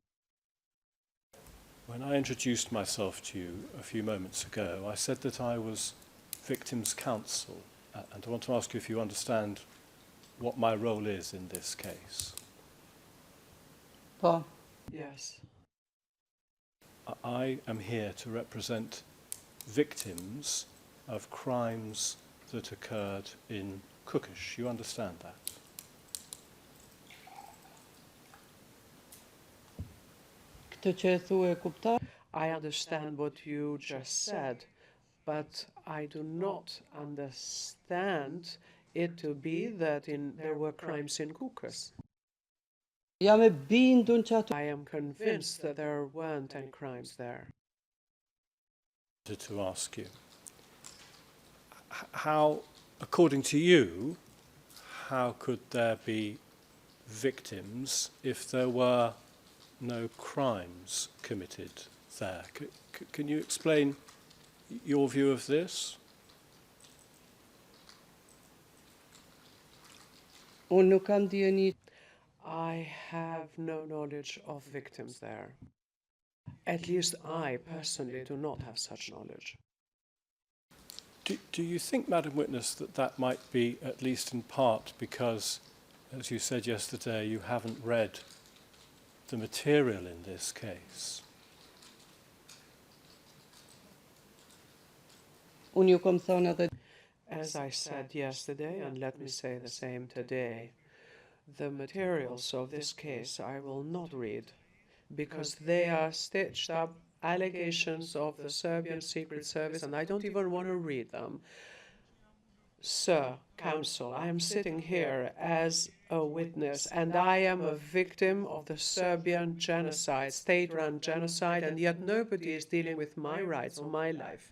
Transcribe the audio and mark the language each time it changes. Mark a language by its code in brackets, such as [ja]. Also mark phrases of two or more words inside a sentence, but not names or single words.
[en] When I introduced myself to you a few moments ago, I said that I was victims' counsel, and I want to ask you if you understand what my role is in this case. Po. Yes. I am here to represent victims of crimes that occurred in Cookish. You understand that? [sq] Këtë që e thua e kuptoj? [en] I understand what you just said, but I do not understand it to be that there were crimes in Kukas. [sq] Jam e bindun që ato [en] I am convinced that there weren't any crimes there. To ask you, how, according to you, how could there be victims if there were no crimes committed there? Can you explain your view of this? [sq] unë nuk kam dieni. [en] I have no knowledge of victims there. At least I personally do not have such knowledge. Do you think, Madam Witness, that that might be, at least in part, because, as you said yesterday, you haven't read the material in this case? [sq] Unë ju kom thonë edhe [en] As I said yesterday, and let me say the same today, the materials of this case I will not read because they are stitched up allegations of the Serbian Secret Service, and I don't even want to read them. Sir, counsel, I am sitting here as a witness, and I am a victim of the Serbian genocide, state-run genocide, and yet nobody is dealing with my rights or my life.